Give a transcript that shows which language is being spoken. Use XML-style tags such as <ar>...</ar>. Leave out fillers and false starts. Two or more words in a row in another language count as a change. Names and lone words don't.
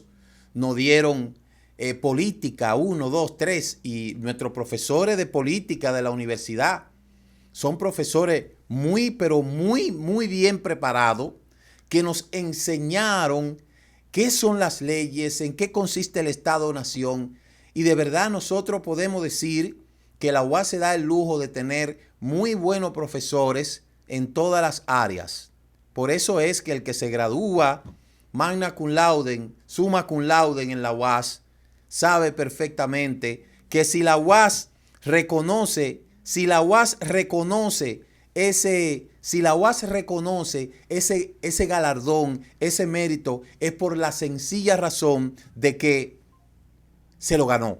<es>nos dieron política 1, 2, 3 y nuestros profesores de política de la universidad son profesores muy, pero muy, muy bien preparados que nos enseñaron qué son las leyes, en qué consiste el Estado-Nación y de verdad nosotros podemos decir que la UAS se da el lujo de tener muy buenos profesores en todas las áreas. Por eso es que el que se gradúa</es> <la>magna cum laude, summa cum laude</la> <es>en la UAS, sabe perfectamente que si la UAS reconoce ese galardón, ese mérito, es por la sencilla razón de que se lo ganó.</es>